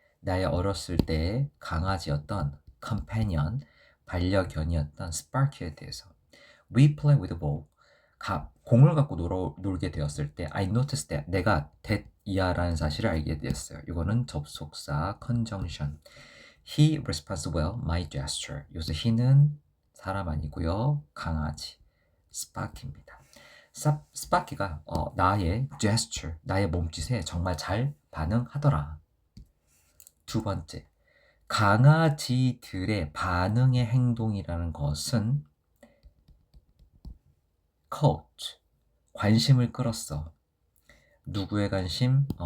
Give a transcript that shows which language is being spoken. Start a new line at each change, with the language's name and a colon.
Korean: 나의 어렸을 때의 강아지였던 companion, 반려견이었던 스파키에 대해서
English: We play with a ball.
Korean: 공을 갖고 놀게 되었을 때
English: I noticed that
Korean: 내가 that이야라는 사실을 알게 되었어요. 이거는 접속사 conjunction.
English: He responds well my gesture.
Korean: 여기서 he는 사람 아니고요. 강아지. 스파키입니다. 스파키가 나의 gesture, 나의 몸짓에 정말 잘 반응하더라. 두 번째, 강아지들의 반응의 행동이라는 것은 caught, 관심을 끌었어. 누구의 관심?